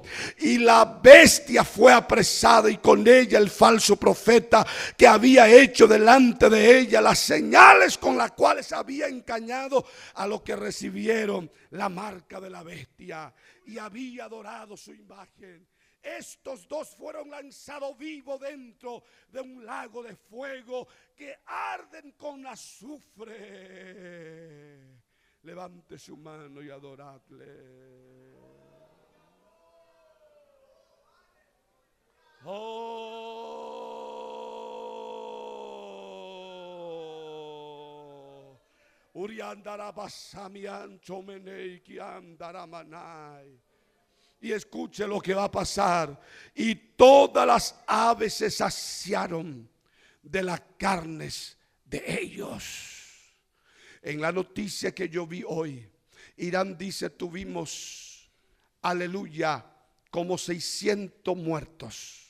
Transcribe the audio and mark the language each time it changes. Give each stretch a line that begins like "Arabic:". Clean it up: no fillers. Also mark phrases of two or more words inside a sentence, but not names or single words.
Spanish: Y la bestia fue apresada, y con ella el falso profeta que había hecho delante de ella las señales con las cuales había engañado a los que recibieron la marca de la bestia y había adorado su imagen. Estos dos fueron lanzados vivos dentro de un lago de fuego que arden con azufre. Levante su mano y adoradle. Oh, Uriandara basamian chomenei ki andara manai. Y escuche lo que va a pasar. Y todas las aves se saciaron de las carnes de ellos. En la noticia que yo vi hoy, Irán dice: tuvimos, aleluya, como 600 muertos.